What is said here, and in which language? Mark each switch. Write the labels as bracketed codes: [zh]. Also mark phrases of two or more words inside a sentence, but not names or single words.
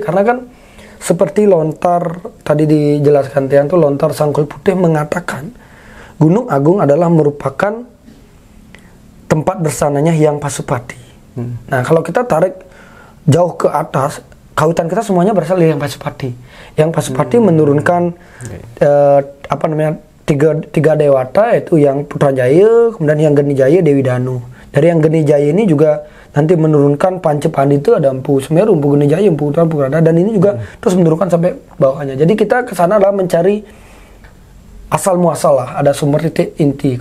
[id] Karena kan seperti lontar tadi dijelaskan Tian tuh, lontar Sangkul Putih mengatakan Gunung Agung adalah merupakan tempat bersananya Hyang Pasupati. Nah, kalau kita tarik jauh ke atas, kawitan kita semuanya berasal dari Hyang Pasupati. Hyang Pasupati menurunkan tiga dewata, yaitu yang Putranjaya, kemudian yang Genijaya, Dewi Danu. Dari yang Genijaya ini juga nanti menurunkan Pancepandi, itu ada Empu Semeru, Empu Genijaya, Empu Utara, Empu Rada, dan ini juga terus menurunkan sampai bawahnya. Jadi kita ke sana adalah mencari asal muasal lah, ada sumber titik inti.